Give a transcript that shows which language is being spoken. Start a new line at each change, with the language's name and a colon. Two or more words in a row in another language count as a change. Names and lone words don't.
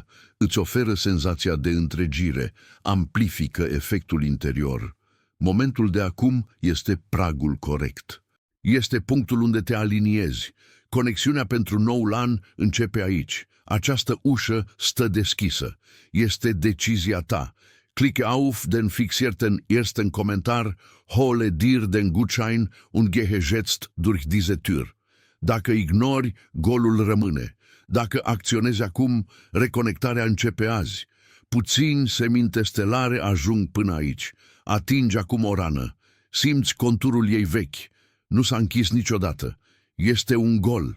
Romanian: Îți oferă senzația de întregire, amplifică efectul interior. Momentul de acum este pragul corect. Este punctul unde te aliniezi. Conexiunea pentru noul an începe aici. Această ușă stă deschisă. Este decizia ta.
German: Klicke auf den fixierten ersten Kommentar, hole dir den Gutschein und gehe jetzt durch diese Tür.
Romanian: Dacă ignori, golul rămâne. Dacă acționezi acum, reconectarea începe azi. Puțini seminte stelare ajung până aici. Atingi acum o rană. Simți conturul ei vechi. Nu s-a închis niciodată. Este un gol.